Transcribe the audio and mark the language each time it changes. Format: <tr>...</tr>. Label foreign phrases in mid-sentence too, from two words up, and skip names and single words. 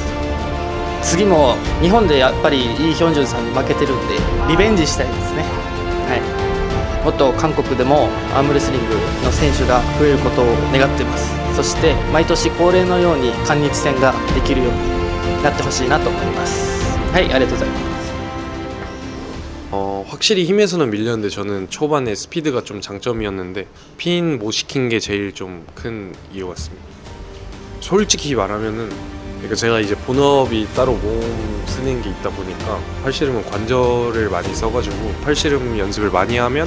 <ja>次も日本でやっぱりイ・ヒョンジュンさんに負けてるんでリベンジしたいですね。もっと韓国でもアームレスリングの選手が増えることを願っています。そして毎年恒例のように韓日戦ができるようになってほしいなと思います。はい、ありがとうございます。</ja> <ko>확실히 힘에서는 밀렸는데 저는 초반에 스피드가 좀 장점이었는데 핀 못 시킨 게 제일 좀 큰 이유 같습니다. 솔직히 말하면은 그러니까 제가 이제 본업이 따로 몸 쓰는 게 있다 보니까 팔씨름은 관절을 많이 써가지고 팔씨름 연습을 많이 하면</ko>